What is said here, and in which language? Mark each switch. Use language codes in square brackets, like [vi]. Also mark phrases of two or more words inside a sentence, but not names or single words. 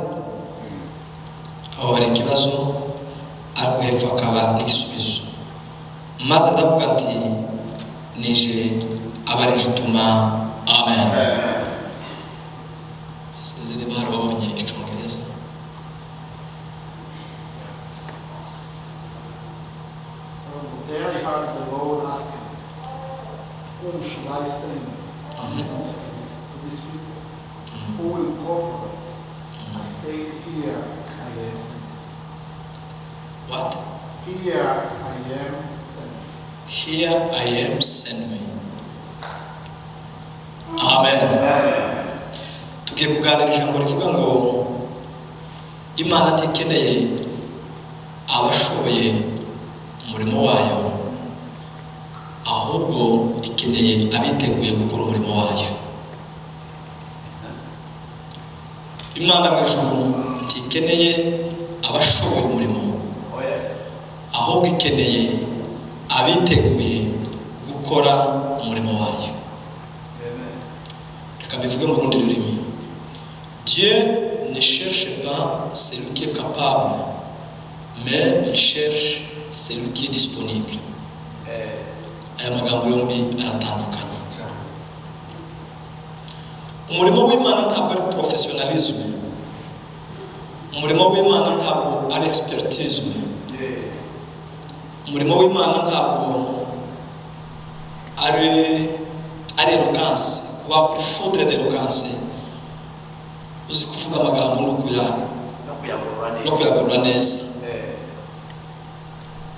[rw] Aho hari ikibazo ariko hepfo akaba n'igisubizo. Maze ndavuga nti nije, aba ari gutuma. Amen. Sinzi niba harabonye Icyongereza. [en] There he heard the Lord asking, whom should I send to this people? Who will go for us? I said, here I am sent. What? Here I am sent. Here I am, send me. Amen. [rw] Tugiye kuganira ijambo rivuga ngo Imana ntikeneye abashoboye umurimo wayo, ahubwo ikeneye abiteguye gukora umurimo wayo. Imana mu ijuru ntikeneye abashoboye umurimo, ahubwo ikeneye abiteguye gukora umurimo wayo. Reka bivuge mu rundi rurimi. [fr] Dieu ne cherche pas celui qui est capable, mais il cherche celui qui est disponible. [rw] Aya magambo yombi aratandukanye. Umurimo w'Imana ntabwo ari professionalisme. Umurimo w'Imana ntabwo ari expertise. Umurimo w'Imana ntabwo ari eloquence, kuba uri [fr] foudre d'eloquence, [rw] uzi kuvuga amagambo no kuyagorora neza.